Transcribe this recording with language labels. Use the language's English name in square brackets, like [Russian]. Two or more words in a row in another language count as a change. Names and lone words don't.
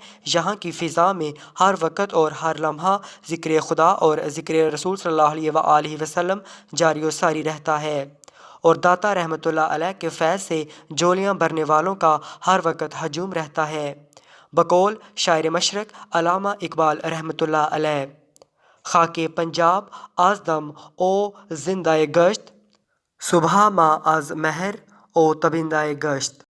[Urdu] یہاں کی فضا میں ہر وقت اور ہر لمحہ ذکر خدا اور ذکر رسول [Arabic] صلی اللہ علیہ وآلہ وسلم [Urdu] جاری و ساری رہتا ہے اور داتا [Arabic] رحمۃ اللہ علیہ [Urdu] کے فیض سے جولیاں بھرنے والوں کا ہر وقت ہجوم رہتا ہے۔ بقول شاعر مشرق علامہ اقبال [Arabic] رحمۃ اللہ علیہ: [Persian] خاک پنجاب از دم او زندہ گشت، صبح ما از مہر او تابندہ گشت۔